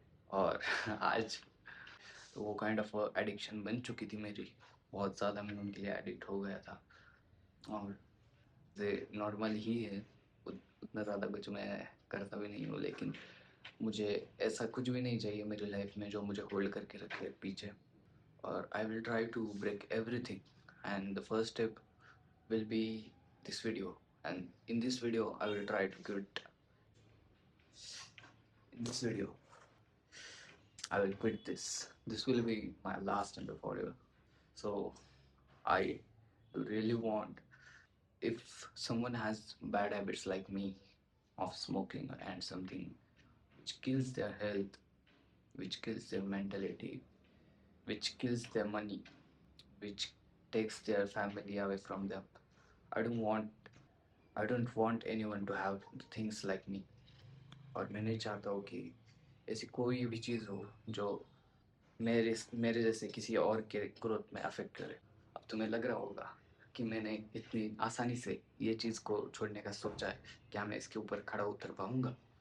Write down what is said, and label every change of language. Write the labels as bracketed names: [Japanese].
[Hindi] और आज तो वो [English] kind of addiction [Hindi] बन चुकी थी मेरी। बहुत ज़्यादा मैं उनके लिए एडिक्ट हो गया था। और ये नॉर्मल ही है, उतना ज़्यादा कुछ मैं करता भी नहीं हूँ, लेकिन मुझे ऐसा कुछ भी नहीं चाहिए मेरी लाइफ में जो मुझे होल्ड करके रखे पीछे। और [English] I will try to break everything, and the first step will be this video. And in this video I will try to quit. In this video I will quit this will be my last and the forever. So I really want, if someone has bad habits like me of smoking and something which kills their health, which kills their mentality, which kills their money, which takes their family away from them, I don't want I don't want anyone to have things like me. [Hindi] और मैं नहीं चाहता हूँ कि ऐसी कोई भी चीज़ हो जो मेरे जैसे किसी और के ग्रोथ में अफेक्ट करे। अब तुम्हें लग रहा होगा कि मैंने इतनी आसानी से ये चीज़ को छोड़ने का सोचा है, क्या मैं इसके ऊपर खड़ा उतर पाऊँगा?